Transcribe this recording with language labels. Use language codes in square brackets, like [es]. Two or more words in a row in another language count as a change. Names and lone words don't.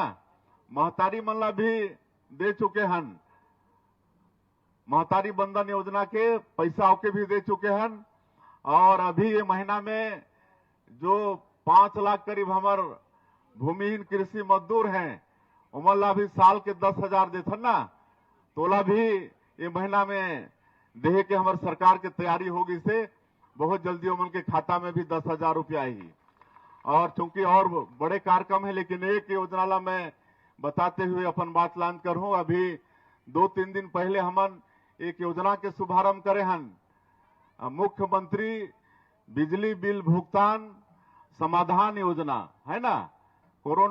[hne] महतारी मन ला भी दे चुके हन, महतारी बंधन योजना के पैसा के भी दे चुके हन। और अभी ये महीना में जो 5 लाख करीब हमार भूमिहीन कृषि मजदूर हैं उमन ला भी साल के 10,000 देथन ना, तोला भी ये महीना में देहे के हमारे सरकार की तैयारी होगी से बहुत जल्दी उमन के खाता में भी 10,000 रुपया आई। और चूंकि और बड़े कार्यक्रम है, लेकिन एक योजना ला मैं बताते हुए अपन बात लान करूं। अभी 2-3 दिन पहले हमन एक योजना के शुभारंभ करे हन, मुख्यमंत्री बिजली बिल भुगतान समाधान योजना है ना।